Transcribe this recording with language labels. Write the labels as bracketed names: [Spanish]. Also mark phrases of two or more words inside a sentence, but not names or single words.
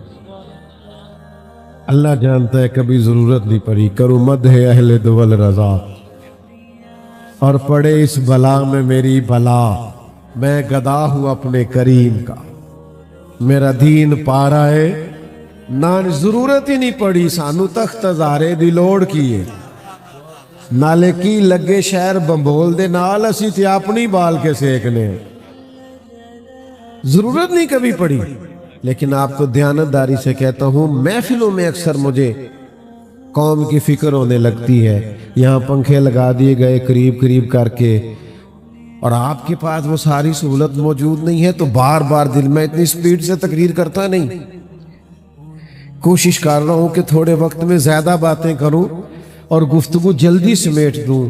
[Urdu] اللہ جانتا ہے کبھی ضرورت نہیں پڑی۔ کرو مد ہے اہل دول رضا، اور پڑے اس بلا میں میری بلا، میں گدا ہوں اپنے کریم کا، میرا دین پارا ہے نہ ضرورت ہی نہیں پڑی [Punjabi] سانو تخت ہزارے دی لوڑ کیے، نالے کی لگے شہر بمبول دے نال اسی تھے اپنی بال کے سیکنے، [Urdu] ضرورت نہیں کبھی پڑی۔ لیکن آپ کو دیانتداری سے کہتا ہوں، محفلوں میں اکثر مجھے قوم کی فکر ہونے لگتی ہے، یہاں پنکھے لگا دیے گئے قریب قریب کر کے، اور آپ کے پاس وہ ساری سہولت موجود نہیں ہے، تو بار بار دل میں اتنی سپیڈ سے تقریر کرتا نہیں، کوشش کر رہا ہوں کہ تھوڑے وقت میں زیادہ باتیں کروں اور گفتگو جلدی سمیٹ دوں۔